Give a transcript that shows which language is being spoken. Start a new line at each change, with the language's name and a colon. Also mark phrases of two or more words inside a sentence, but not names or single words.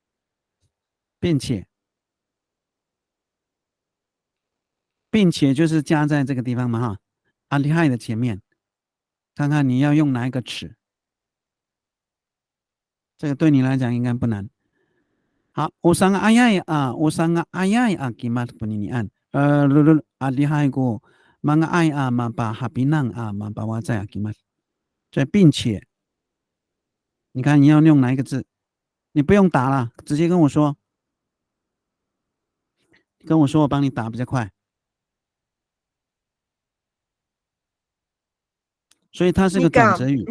Chinese: 并且就是加在这个地方嘛哈，厉害的前面，看看你要用哪一个词，这个对你来讲应该不难。
Amis: 好 ，usang ayay usang ayay gimat peninian lulu lihay ko mga ay mapahapinang mabawa 在 gimat，
Chinese: 这并且，你看你要用哪一个字？你不用打了，直接跟我说，跟我说，我帮你打比较快。所以它是个转折语。